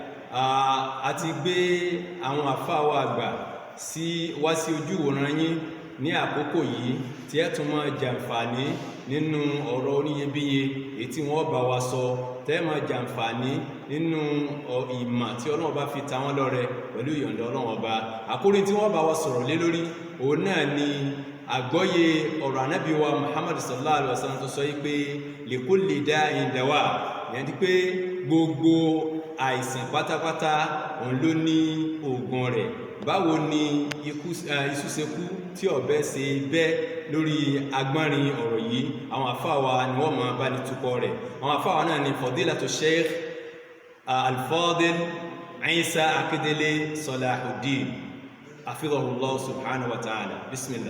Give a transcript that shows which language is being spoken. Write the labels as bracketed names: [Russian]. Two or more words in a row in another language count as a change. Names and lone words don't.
[Yoruba] A ti gbé àwọn àfáà wa àgbà wá sí ojú òran yín ní àkókò yìí tí ẹ tún máa jàǹfààní nínú ọ̀rọ̀ oníyebíye èyí tí wọ́n bá wa sọ tẹ́ máa jàǹfààní nínú ìmọ̀ tí Ọlọ́run bá fi ta wọ́n lọ́rẹ pẹ̀lú ìyọ̀ǹda Ọlọ́run ọba. Àkórí tí wọ́n bá wa sọ̀rọ̀ lé lórí òun náà ni àgbọ́yé ọ̀rọ̀ ànábì wa Muhammad [Arabic] صلى الله عليه وسلم [Yoruba] tó sọ pé [Arabic] لكل داء دواء, [Yoruba] ìyẹn ti pé gbogbo àìsàn pátápátá òun ló ní oògùn rẹ̀. Báwo ni iṣu ṣe kú tí ọ̀bẹ ṣe bẹ́ lórí agbọ́nrin ọ̀rọ̀ yìí? Àwọn àfáà wa ni wọ́n máa bá ní tukọ̀ rẹ̀. Àwọn àfáà wa náà ni Fadilatu Sheikh Al-Fadil Isa Akindele Salahuddin [Arabic] حفظه الله سبحانه وتعالى. [Yoruba] Bismillah.